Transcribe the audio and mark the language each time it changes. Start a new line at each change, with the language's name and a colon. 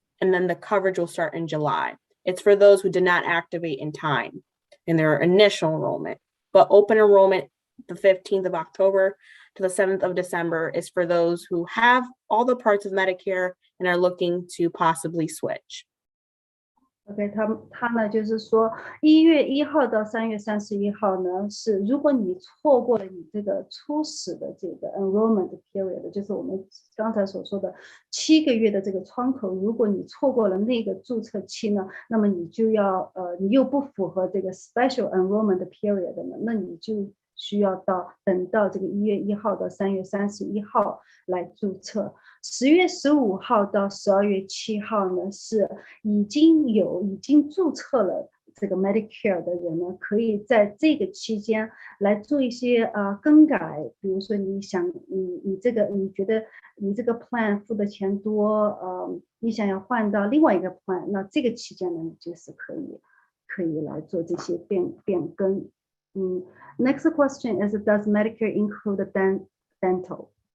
English: And then the coverage will start in July. It's for those who did not activate in time in their initial enrollment. But open enrollment, the 15th of October to the 7th of December, is for those who have all the parts of Medicare and are looking to possibly switch.
Chinese: OK，他呢就是说，1月1号到3月31号呢，是如果你错过了你这个初始的这个 enrollment period， 就是我们刚才所说的7个月的这个窗口，如果你错过了那个注册期呢，那么你就要你又不符合这个 special enrollment period 呢，那你就需要等到这个1月1号到3月31号来注册。 10月15号到12月7号呢，是已经注册了这个 Medicare 的人呢，可以在这个期间来做一些更改，比如说你觉得你这个 plan 付的钱多，你想要换到另外一个 plan， 那这个期间呢，你就是可以来做这些变更。
English: Next question is, does Medicare include dental?